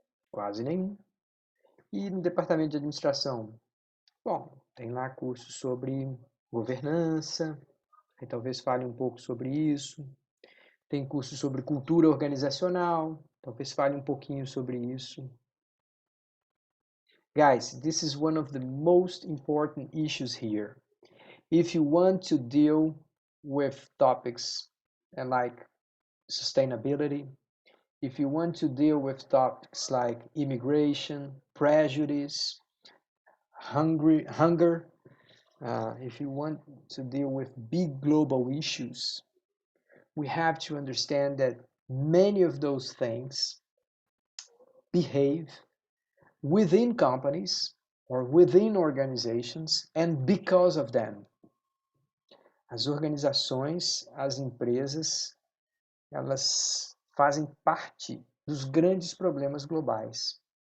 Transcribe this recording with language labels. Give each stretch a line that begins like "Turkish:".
Portuguese: Quase nenhum. E no departamento de administração? Bom, tem lá cursos sobre governança, aí talvez fale um pouco sobre isso. Tem curso sobre cultura organizacional, talvez fale um pouquinho sobre isso.
English: Guys, this is one of the most important issues here. If you want to deal with topics like sustainability, if you want to deal with topics like immigration, prejudice, hunger, if you want to deal with big global issues, we have to understand that many of those things behave within companies or within organizations and because of them.
Portuguese: As organizações, as empresas, elas fazem parte dos grandes problemas globais.